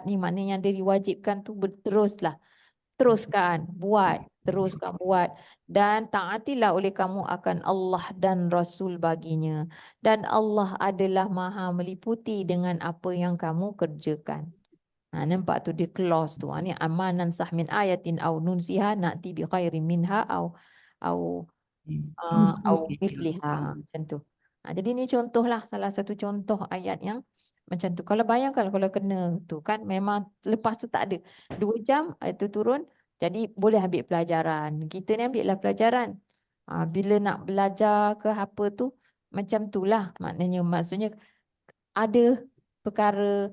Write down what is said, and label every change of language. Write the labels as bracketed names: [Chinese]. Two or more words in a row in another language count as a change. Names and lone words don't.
[Malay] Ni maknanya yang diwajibkan tu teruskan buat dan taatilah oleh kamu akan Allah dan Rasul baginya dan Allah adalah Maha meliputi dengan apa yang kamu kerjakan. Nampak tu dia [English] clause tu. [Arabic] Ni ما ننسخ من آية أو ننسها نأت بخير منها أو مثلها [Malay] macam tu. Jadi ni contohlah salah satu contoh ayat yang macam tu. Kalau bayangkan kalau kena tu kan memang lepas tu tak ada 2 jam itu turun jadi boleh ambil pelajaran. Kita ni ambillah pelajaran. Bila nak belajar ke apa tu macam tulah maksudnya ada perkara.